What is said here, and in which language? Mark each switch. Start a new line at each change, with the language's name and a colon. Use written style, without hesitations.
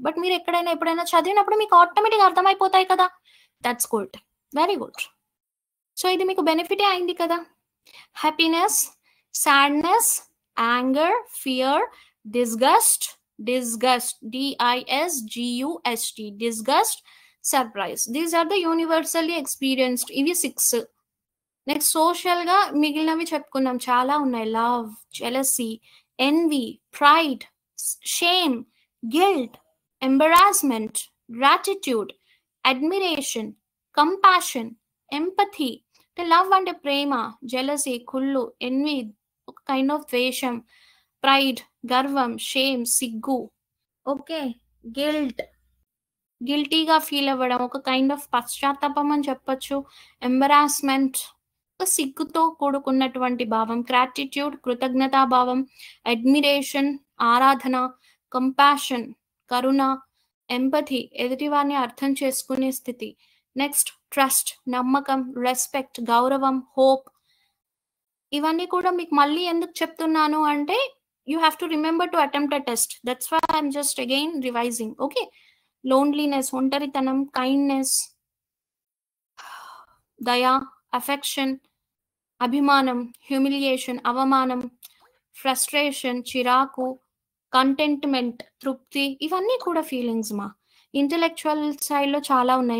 Telugu: But మీరు ఎప్పుడైనా చదివినప్పుడు మీకు ఆటోమేటిక్గా అర్థమైపోతాయి కదా. That's good, very good. So ఇది మీకు బెనిఫిటే అయింది కదా.
English: Happiness, sadness, anger, fear, disgust, DISGUST, disgust, surprise. These are the universally experienced.
Telugu: ఇవి 6.
English: next సోషల్గా
Telugu: మిగిలినవి చెప్పుకున్నాం, చాలా ఉన్నాయి.
English: Love, jealousy, envy, pride, shame, guilt, embarrassment, gratitude, admiration, compassion, empathy.
Telugu: Love అంటే ప్రేమ, జెలసీ కుళ్ళు, ఎన్వీ ఒక కైండ్ ఆఫ్ ద్వేషం, ప్రైడ్ గర్వం, షేమ్ సిగ్గు, ఓకే, గిల్టీగా ఫీల్ అవ్వడం, ఒక కైండ్ ఆఫ్ పశ్చాత్తాపం అని చెప్పొచ్చు. ఎంబరాస్మెంట్ ఒక సిగ్గుతో కూడుకున్నటువంటి భావం, గ్రాటిట్యూడ్ కృతజ్ఞతాభావం, అడ్మిరేషన్ ఆరాధన, కంపాషన్ కరుణ, ఎంపథీ ఎదుటివారిని అర్థం చేసుకునే స్థితి.
English: Next trust నమ్మకం, respect గౌరవం, hope.
Telugu: ఇవన్నీ కూడా మీకు మళ్ళీ ఎందుకు చెప్తున్నాను అంటే,
English: you have to remember to attempt a test. That's why I'm just again revising. Okay, loneliness, ఒంటరితనం, kindness, దయ, affection, అభిమానం, humiliation, అవమానం, frustration, చిరాకు, contentment, తృప్తి.
Telugu: ఇవన్నీ కూడా ఫీలింగ్స్ మా. ఇంటెలెక్చువల్ సైడ్లో చాలా ఉన్నాయి.